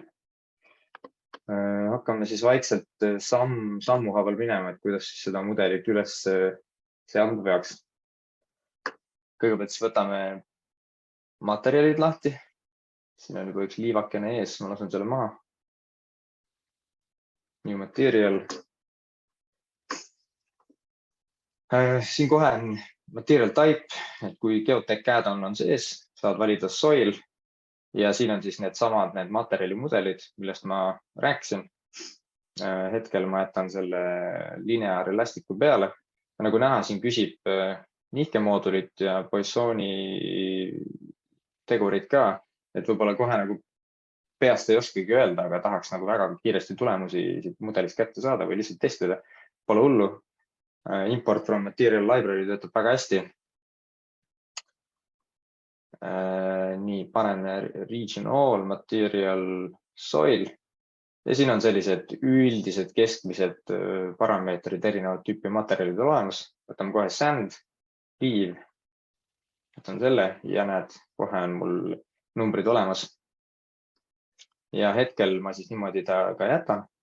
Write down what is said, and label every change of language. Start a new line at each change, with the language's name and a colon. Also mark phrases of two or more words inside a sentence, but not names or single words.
Estonian: Hakkame siis vaikselt sammu haaval minema, et kuidas siis seda mudelit üles seadma peaks. Kõigepealt siis võtame materjalid lahti. Siin on juba üks liivakene ees, ma lasen selle maha.
English: New material.
Estonian: Siin kohe on
English: material type,
Estonian: et kui Geotech add-on on sees, saad valida soil ja siin on siis need materjalimudelid, millest ma rääkisin. Hetkel ma jätan selle lineaar elastiku peale. Nagu näha, siin küsib nihkemoodulit ja Poissoni tegurid ka, et võib-olla kohe nagu peast ei oskagi öelda, aga tahaks nagu väga kiiresti tulemusi mudelist kätte saada või lihtsalt testida. Pole hullu.
English: Import from material library
Estonian: töötab väga hästi. Nii, panen
English: region all, material, soil.
Estonian: Ja siin on sellised üldised keskmised parameetrid erinevad tüüpi materjalid olemas. Võtame kohe sand, piiv. Võtan selle ja näed, kohe on mul numbrid olemas. Ja hetkel ma siis niimoodi ta ka jätan.